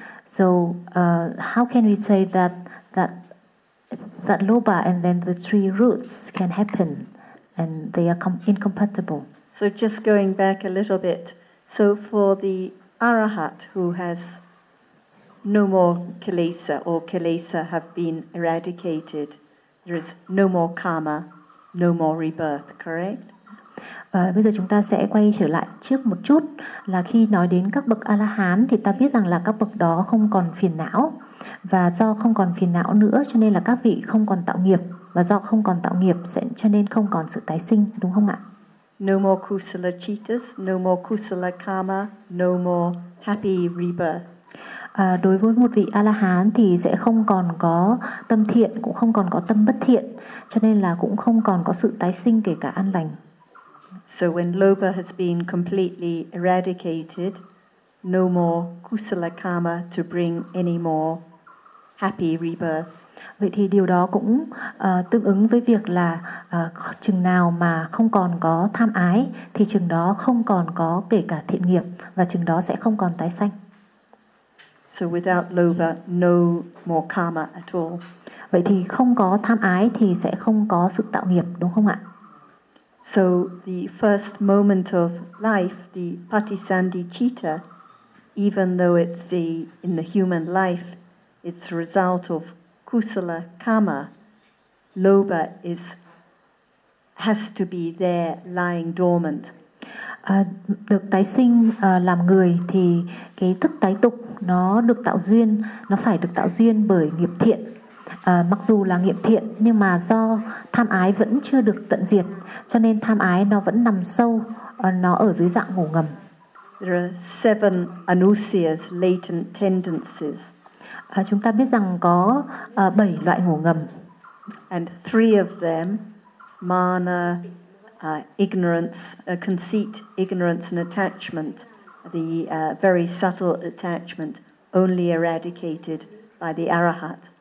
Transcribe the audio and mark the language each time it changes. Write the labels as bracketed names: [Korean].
[English] So how can we say that lobha and then the three roots can happen and they are incompatible? So just going back a little bit, so for the arahat who has no more kilesa, or kilesa have been eradicated, there is no more karma, no more rebirth, correct? [Vietnamese] Bây giờ chúng ta sẽ quay trở lại trước một chút, là khi nói đến các bậc A-la-hán thì ta biết rằng là các bậc đó không còn phiền não, và do không còn phiền não nữa cho nên là các vị không còn tạo nghiệp, và do không còn tạo nghiệp sẽ cho nên không còn sự tái sinh, đúng không ạ? [English] No more kusala chittas, no more kusala karma, no more happy rebirth. [Vietnamese] Đối với một vị A-la-hán thì sẽ không còn có tâm thiện, cũng không còn có tâm bất thiện, cho nên là cũng không còn có sự tái sinh kể cả an lành. [English] So when lobha has been completely eradicated, no more kusala karma to bring any more happy rebirth. [Vietnamese] Vậy thì điều đó cũng tương ứng với việc là chừng nào mà không còn có tham ái thì chừng đó không còn có kể cả thiện nghiệp, và chừng đó sẽ không còn tái sanh. [English] So without lobha, no more karma at all. [Vietnamese] Vậy thì không có tham ái thì sẽ không có sự tạo nghiệp, đúng không ạ? [English] So the first moment of life, the patisandhicitta, even though it's in the human life, it's a result of kusala karma. Lobha has to be there lying dormant. [Vietnamese] Được tái sinh làm người thì cái thức tái tục nó được tạo duyên, nó phải được tạo duyên bởi nghiệp thiện. Mặc dù là nghiệp thiện nhưng mà do tham ái vẫn chưa được tận diệt, cho nên tham ái nó vẫn nằm sâu, nó ở dưới dạng ngủ ngầm. [English] There are seven anusias, latent tendencies. [Vietnamese] Chúng ta biết rằng có 7 loại ngủ ngầm. [English] And three of them, mana, ignorance, conceit, ignorance and attachment, the very subtle attachment, only eradicated by the arahat.